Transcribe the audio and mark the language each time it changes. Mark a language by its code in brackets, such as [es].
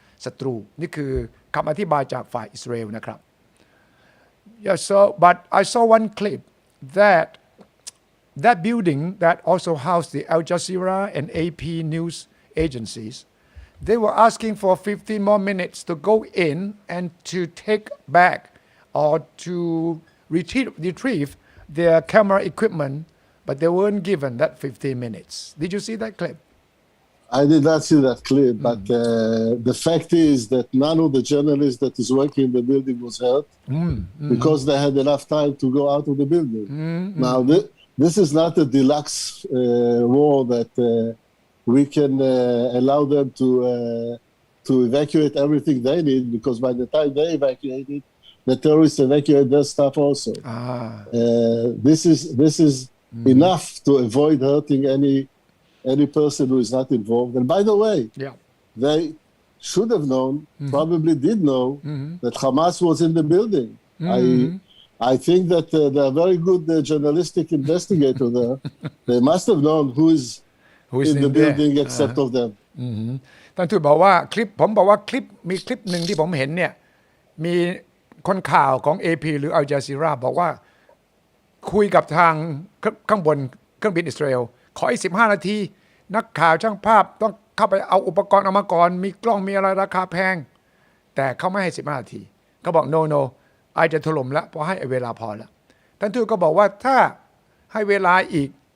[th] ศัตรูนี่คือคำอธิบายจากฝ่ายอิสราเอลนะครับ [en] Yes, so but I saw one clip that building that also housed the Al Jazeera and AP news agencies they were asking for 15 more minutes to go in and to take back or to retrieve their camera equipment but they weren't given that 15 minutes. Did you see that clip? I did not see that clip, but the fact is that none of the journalists that is working in the building was hurt because they had enough time to go out of the building. Now, this is not a deluxe war that we can allow them to evacuate everything they need because by the time they evacuate it, the terrorists evacuate their stuff also. This is enough to avoid hurting any person who is not involved. And by the way, they should have known, probably did know, that Hamas was in the building. I think that they're very good journalistic investigator there. They must have known who is in the building except of them. [th] ท่านทูตบอกว่าคลิปผมบอกว่ามีคลิปหนึ่งที่ผมเห็นเนี่ยมีคนข่าวของ AP หรือ Al Jazeera บอกว่าคุยกับทางข้างบนเครื่องบินอิสราเอลขออีก15 นาทีนักข่าวช่างภาพต้องเข้าไปเอาอุปกรณ์ออกมาก่อนมีกล้องมีอะไรราคาแพงแต่เขาไม่ให้15 นาทีเขาบอก no ไอจะถล่มแล้วเพราะให้เวลาพอแล้วท่านทูตก็บอกว่าถ้าให้เวลาอีก